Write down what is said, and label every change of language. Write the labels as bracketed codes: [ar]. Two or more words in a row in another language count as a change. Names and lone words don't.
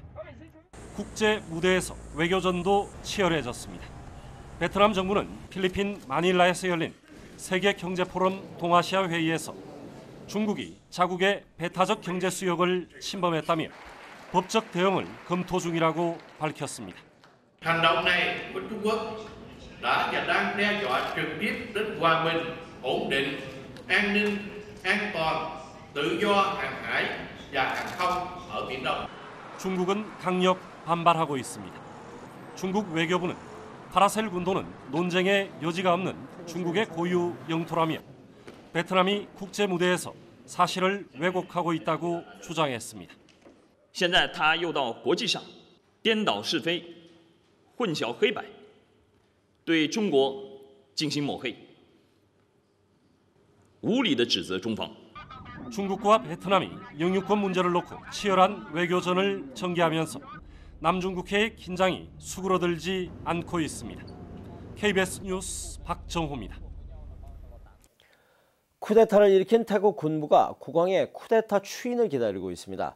[ko] 국제 무대에서 외교전도 치열해졌습니다. 베트남 정부는 필리핀 마닐라에서 열린 세계경제포럼 동아시아 회의에서 중국이 자국의 배타적 경제 수역을 침범했다며 법적 대응을 검토 중이라고 밝혔습니다. [vi] hành động này của Trung Quốc đã và đang đe dọa trực tiếp đến hòa bình, ổn định, an ninh, an toàn, tự do hàng hải và hàng không ở Biển Đông. [ko] 중국은 강력 반발하고 있습니다. 중국 외교부는 파라셀 군도는 논쟁의 여지가 없는 중국의 고유 영토라며 베트남이 국제 무대에서 사실을 왜곡하고 있다고 주장했습니다. [zh] 现在他又到国际上颠倒是非，混淆黑白，对中国进行抹黑，无理地指责中方。 [ko] 중국과 베트남이 영유권 문제를 놓고 치열한 외교전을 전개하면서 남중국해의 긴장이 수그러들지 않고 있습니다. KBS 뉴스 박정호입니다. 쿠데타를 일으킨 태국 군부가 국왕의 쿠데타 추인을 기다리고 있습니다.